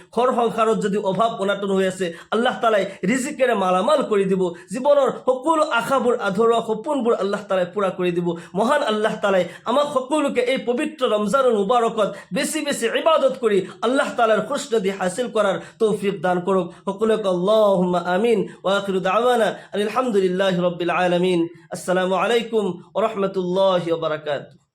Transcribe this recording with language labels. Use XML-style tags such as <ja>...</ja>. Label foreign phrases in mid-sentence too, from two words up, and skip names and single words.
<as>ঘৰ সংসাৰত যদি অভাৱ অনাটন হৈ আছে, আল্লাহ তাআলাই ৰিজিকেৰে মালামাল কৰি দিব। জীৱনৰ সকলো আশাবোৰ, আধৰুৱা সপোনবোৰ আল্লাহ তাআলাই পুৰা কৰি দিব। মহান আল্লাহ তাআলাই আমাক সকলোকে এই পবিত্ৰ ৰমজানুল মুবাৰকত বেছি বেছি ইবাদত কৰি আল্লাহ তাআলাৰ খুশনদি হাসিল কৰাৰ তৌফিক দান কৰক।</as> <ar>সকলোকে اللهم آمين. وآخر دعوانا الحمد لله رب العالمين السلام عليكم ورحمة الله وبركاته.</ar>